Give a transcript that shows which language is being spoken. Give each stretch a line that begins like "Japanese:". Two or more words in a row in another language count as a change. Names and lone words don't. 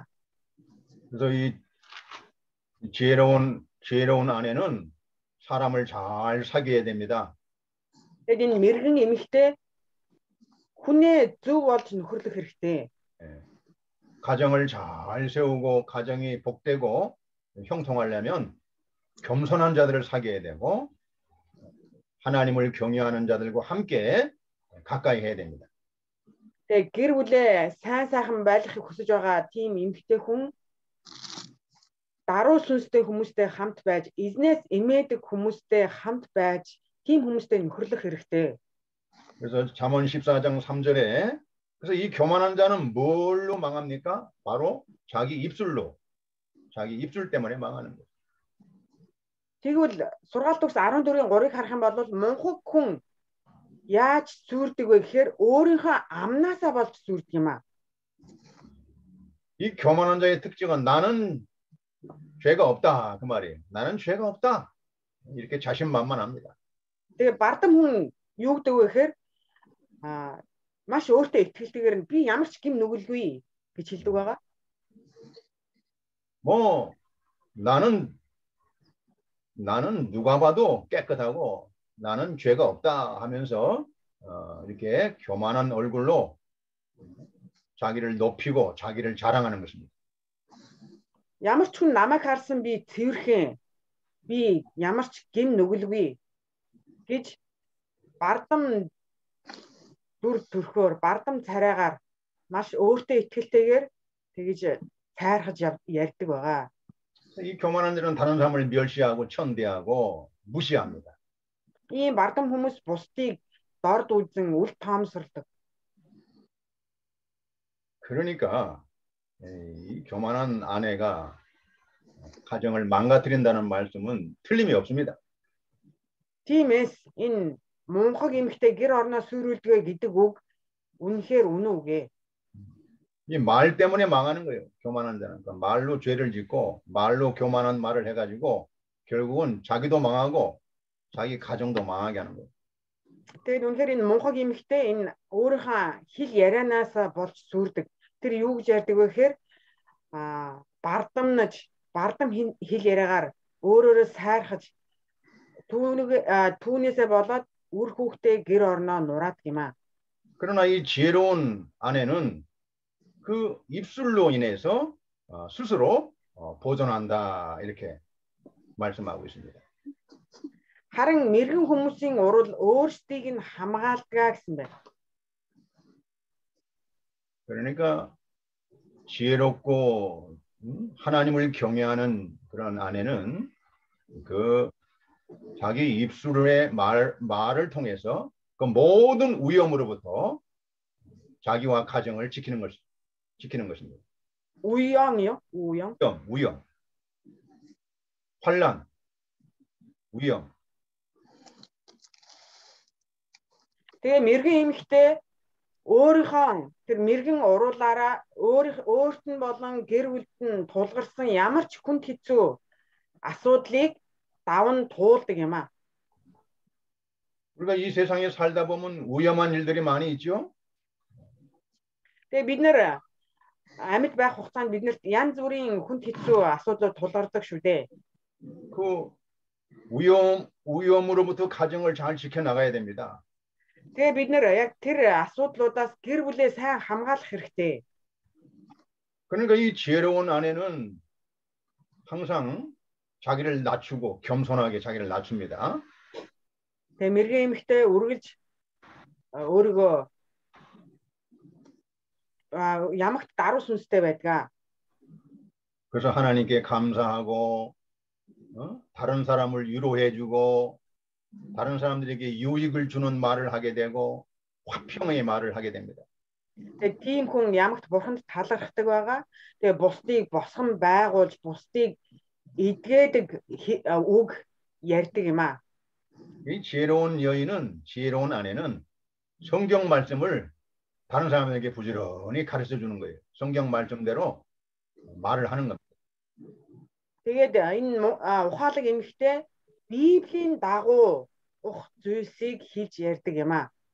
Korean: 그래서 이 지혜로운 아내는 사람을 잘 사귀어야 됩니다.
Mongolian: Тэгээд энэ мэрэгэн эмэгтэй хүнээ зөв болж нөхөрлөх хэрэгтэй.
Korean: 가정을 잘 세우고 가정이 복되고 형통하려면 겸손한 자들을 사귀어야 되고 하나님을 경외하는 자들과 함께 가까이 해야 됩니다.
Mongolian: Тэгээд гэр бүлээ сайн байлгахыг хүсэж байгаа тийм эмэгтэй хүн даруй сүнстэй хүмүүстэй хамт байж, эзнээс эмээдэг хүмүүстэй хамт байж, тийм хүмүүстэй нөхөрлөх хэрэгтэй.
Korean: 그래서 잠언 14장 3절에 그래서 이 교만한 자는 뭘로 망합니까? 바로 자기 입술 때문에 망하는 거예요.
Mongolian: Тэгвэл сургаалт төгс 14-ийн 3-ыг харах юм бол мунхаг хүн яаж сүрдэг вэ гэхээр өөрийнхөө амнаасаа болж сүрдэг юм аа.
Korean: 이 교만한 자의 특징은 나는 죄가 없다 그 말이에요. 나는 죄가 없다. 이렇게 자신만만합니다.
Mongolian: Тэгээ бардам хүн юу гэдэг вэ гэхээр маш өөртөө итгэлтэйгээр би ямар ч гим нүгэлгүй гэж хэлдэг байгаа.
Korean: 뭐 나는 누가 봐도 깨끗하고 나는 죄가 없다 하면서 이렇게 교만한 얼굴로 자기를 높이고 자기를 자랑하는 것입니다.
Mongolian: Ямар ч хүн намайг харсан би цэвэрхэн, би ямар ч гим нүгэлгүй гэж бардам дүр төрхөөр, бардам царайгаар маш өөртөө итгэлтэйгээр тэгж тайрхаж ярьдаг байгаа.
Korean: 이 교만한 자는 다른 사람을 멸시하고 천대하고 무시합니다.
Mongolian: 이 бардам хүмүүс бусдыг дорд үзэн үл таамсардаг.
Korean: 그러니까 이 교만한 아내가 가정을 망가뜨린다는 말씀은 틀림이 없습니다.
Mongolian: тиймээс энэ мунхаг эмэгтэй гэр орноо сүрүүлдэг гэдэг үг үнэхээр үнэн үгэ.
Korean: 이 말 때문에 망하는 거예요. 교만한 자는. 그러니까 말로 죄를 짓고 말로 교만한 말을 해가지고 결국은 자기도 망하고 자기 가정도 망하게 하는 거예요.
Mongolian: Тэгээд үнэхээр энэ мунхаг эмэгтэй энэ өөрийнхөө хэл ярианаас болж сүрдэг. Тэр юу гэж ярьдаг вэ гэхээр бардам хэл яриагаар өөрөөрөө сайрхаж түүнээсээ болоод үр хүүхдээ гэр орноо нураадаг юм аа.
Korean: 그러나 이 지혜로운 아내는 그 입술로 인해서 스스로 보존한다 이렇게 말씀하고 있습니다.
Mongolian: Харин мэрэгэн хүмүүсийн урал өөрсдийг нь хамгаалдаг гэсэн байна.
Korean: 그러니까 지혜롭고 하나님을 경외하는 그런 아내는 그 자기 입술의 말을 통해서 그 모든 위험으로부터 자기와 가정을 지키는 것입니다. 우영이요? 위험. 환난, 위험.
Mongolian: Тэгээ мэрэгэн эмэгтэй өөрийнхөө тэр мэрэгэн уруулаараа өөрт нь болон гэр бүлд нь тулгарсан ямар ч хүнд хэцүү асуудлыг даван туулдаг юм аа.
Korean: 우리가 이 세상에 살다 보면 위험한 일들이 많이 있죠.
Mongolian: Тэгээ бид нэр амьд байх хугацаанд биднэрт янз бүрийн хүнд хэцүү асуудал тулгардаг шүү дээ.
Korean: 그 위험으로부터 가정을 잘 지켜 나가야 됩니다.
Mongolian: Тэгээ бид нэр яг тэр асуудлуудаас гэр бүлээ сайн хамгаалах хэрэгтэй.
Korean: 그러니까 이 지혜로운 아내는 항상 자기를 낮추고 겸손하게 자기를 낮춥니다.
Mongolian: Тэгээ мэрэгэн эмэгтэй үргэлж өөрийгөө ямагт даруй сүнстэй байдаг.
Korean: 그래서 하나님께 감사하고 다른 사람을 위로해주고 다른 사람들에게 유익을 주는 말을 하게 되고 화평의 말을 하게 됩니다.
Mongolian: Тэгээ тийм хүн ямагт бурханд талархдаг байгаа. Тэгээ бусдыг босгон байгуулж, бусдыг эдгээдэг үг ярьдаг юм аа.
Korean: 이 지혜로운 여인은, 지혜로운 아내는 성경 말씀을 다른 사람에게 부지런히 가르쳐 주는 거예요. 성경 말씀대로 말을 하는 겁니다.
Mongolian: Тэгээд энэ ухаалаг эмэгтэй Библийн дагуу зүйлсийг хийж ярьдаг юм аа.